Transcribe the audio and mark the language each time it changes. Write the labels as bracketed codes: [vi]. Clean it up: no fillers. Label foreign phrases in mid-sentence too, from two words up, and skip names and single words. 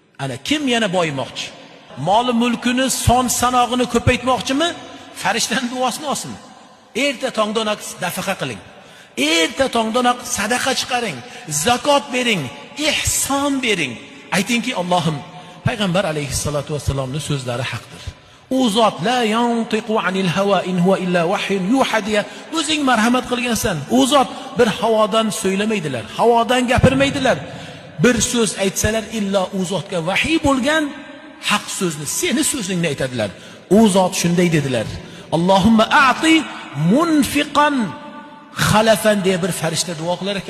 [uz] Ana kim yana boyimoqchi? Moli mulkini son sanog'ini ko'paytmoqchimi? Farishtaning duosini olsin. Erta tongdonoq nafaqa qiling. Erta tongdonoq sadaqa chiqaring, zakot bering, ihson bering. Aytingki, Allohim, payg'ambar [ar] عليه الصلاة والسلام [uz] so'zlari haqdir. U zot [ar] لا ينطق عن الهوى إن هو إلا وحي يوحى [uz] deya o'zing marhamat qilgansan. U zot bir havodan so'ylamaydilar, havodan gapirmaydilar. Bir so'z aytsalar illo u zotga vahiy bo'lgan haq so'zni, seni so'zingni aytadilar. U zot shunday dedilar. [ar] اللهم أعط منفقا خلفا [uz] deya bir farishta duo qilar ekan.